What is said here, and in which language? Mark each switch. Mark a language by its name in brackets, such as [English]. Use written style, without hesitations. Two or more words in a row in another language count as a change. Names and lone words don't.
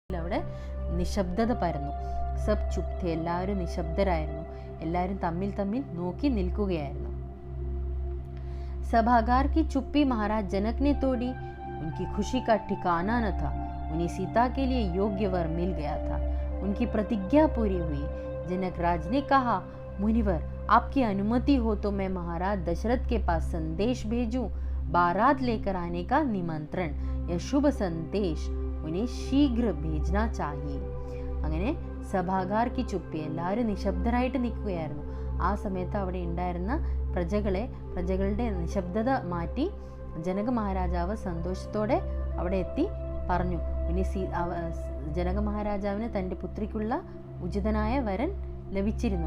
[Malayalam] അവിടെ നിശബ്ദത പരന്നു. [Hindi] सब चुप थे, [Malayalam] എല്ലാവരും നിശബ്ദരായിരുന്നു. എല്ലാവരും തമ്മിൽ തമ്മിൽ നോക്കി നിൽക്കുകയായിരുന്നു. [Hindi] सभागार की चुप्पी महाराज जनक ने तोड़ी. उनकी खुशी का ठिकाना न था. उन्हें सीता के लिए योग्य वर मिल गया था. उनकी प्रतिज्ञा पूरी हुई. जनक राज ने कहा, मुनिवर, आपकी अनुमति हो तो मैं महाराज दशरथ के पास संदेश भेजूं. बारात लेकर आने का निमंत्रण. यह शुभ संदेश उन्हें शीघ्र भेजना चाहिए. [Malayalam] അങ്ങനെ [Hindi] सभागार की चुप्पी, [Malayalam] എല്ലാവരും നിശബ്ദരായിട്ട് നിൽക്കുകയായിരുന്നു. ആ സമയത്ത് അവിടെ ഉണ്ടായിരുന്ന പ്രജകളുടെ നിശബ്ദത മാറ്റി ജനക മഹാരാജാവ് സന്തോഷത്തോടെ അവിടെ എത്തി പറഞ്ഞു. ഇനി ജനക മഹാരാജാവിന് തൻ്റെ പുത്രിക്കുള്ള ഉചിതനായ വരൻ ലഭിച്ചിരുന്നു.